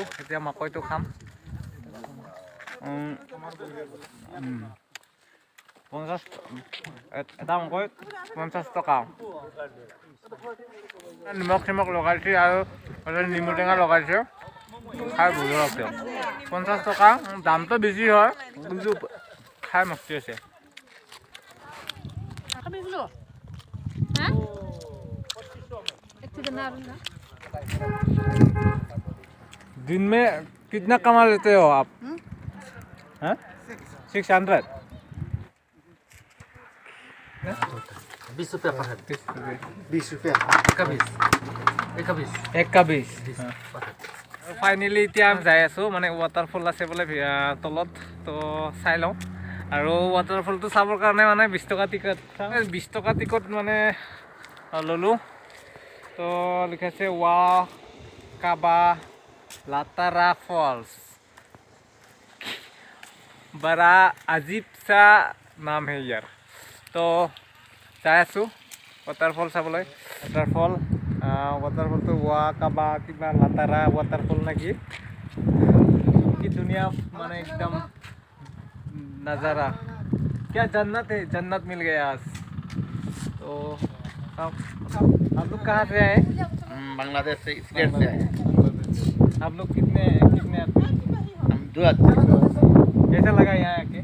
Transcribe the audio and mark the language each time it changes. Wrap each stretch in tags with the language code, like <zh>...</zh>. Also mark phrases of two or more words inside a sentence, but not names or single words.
<as>এতিয়া মাকৈটো খাম। 50 এটা মাকৈ 50 টকা। নিমখ চিমখ লগাইছে আৰু নেমু টেঙা লগাইছে। খাই বঢ়িয়া লাগছে। 50 টকা, দামটো বেছি হয় কিন্তু খাই মস্তি আছে।</as> <hi>दिन में कितना कमा लेते हो आप? 600? 20 रुपया</hi> <en>per head.</en> <hi>20 रुपया एक का 20।</hi> <as>ফাইনেলি এতিয়া আমি যাই আছোঁ। মানে ৱাটাৰফল আছে বোলে তলত। তো চাই লওঁ। আৰু ৱাটাৰফলটো চাবৰ কাৰণে মানে 20 টকা টিকট। 20 টকা টিকট মানে ল'লোঁ। তো লিখাছে ৱা কাবা লাটাৰা ফলস।</as> <hi>बड़ा अजीब सा नाम है यार।</hi> <as>तो যাই আছোঁ ৱাটাৰফল চাবলৈ। ৱাটাৰফলটো ৱা কাবা কিবা লাটাৰা ৱাটাৰফল নেকি। কি ধুনীয়া মানে একদম नज़ारा।</as> <hi>क्या जन्नत है, जन्नत मिल गया आज। तो आप लोग कहाँ से आए? बांग्लादेश से, स्टेट से आए। आप लोग कितने आदमी? हम 2 आदमी। कैसा लगा यहाँ आके?</hi>